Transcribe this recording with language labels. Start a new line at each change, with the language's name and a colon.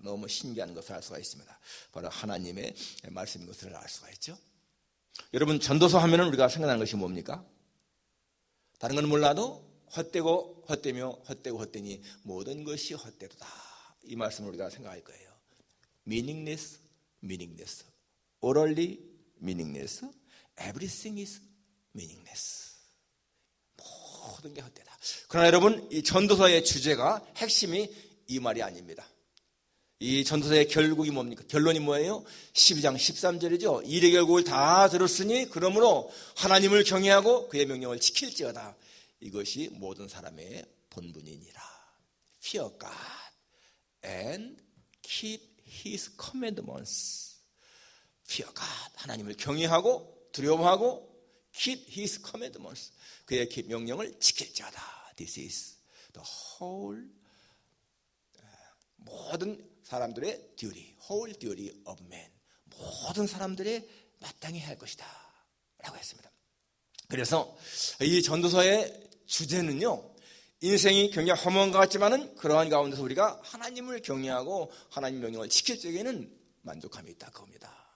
Korean: 너무 신기한 것을 알 수가 있습니다. 바로 하나님의 말씀인 것을 알 수가 있죠. 여러분 전도서 하면은 우리가 생각나는 것이 뭡니까? 다른 건 몰라도 헛되고 헛되며 헛되고 헛되니 모든 것이 헛되도다. 이 말씀을 우리가 생각할 거예요.
English: meaningless, meaningless, orally meaningless, everything is meaningless.
Korean: 모든 게 헛되다. 그러나 여러분 이 전도서의 주제가 핵심이 이 말이 아닙니다. 이 전도서의 결국이 뭡니까? 결론이 뭐예요? 12장 13절이죠. 일의 결국을 다 들었으니 그러므로 하나님을 경외하고 그의 명령을 지킬지어다. 이것이 모든 사람의 본분이니라.
English: Fear God and keep His commandments. Fear God,
Korean: 하나님을 경외하고 두려워하고
English: keep His commandments,
Korean: 그의 명령을 지킬지어다.
English: This is the whole,
Korean: 모든 사람들의
English: duty, whole duty of man.
Korean: 모든 사람들의 마땅히 할 것이다 라고 했습니다. 그래서 이 전도서의 주제는요, 인생이 굉장히 허무한 것 같지만은 그러한 가운데서 우리가 하나님을 경외하고 하나님 명령을 지킬 적에는 만족함이 있다 그겁니다.